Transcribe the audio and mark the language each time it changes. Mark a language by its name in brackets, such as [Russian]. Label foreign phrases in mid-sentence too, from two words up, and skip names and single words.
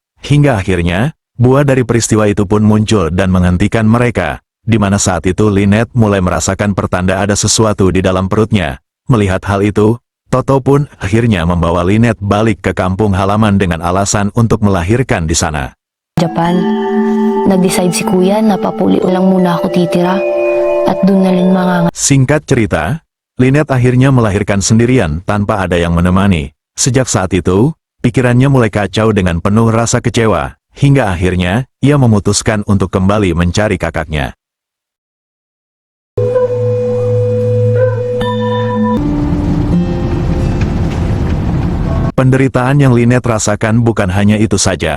[Indonesian] Hingga akhirnya, buah dari peristiwa itu pun muncul dan menghentikan mereka. Di mana saat itu Lynette mulai merasakan pertanda ada sesuatu di dalam perutnya. Melihat hal itu, Toto pun akhirnya membawa Lynette balik ke kampung halaman dengan alasan untuk melahirkan di sana. [Filipino] Japan, nag-decide si kuya na papuli ulang muna ako titira at dun na rin mga [Indonesian] Singkat cerita, Lynette akhirnya melahirkan sendirian tanpa ada yang menemani. Sejak saat itu, pikirannya mulai kacau dengan penuh rasa kecewa, hingga akhirnya, ia memutuskan untuk kembali mencari kakaknya. Penderitaan yang Lynette rasakan bukan hanya itu saja.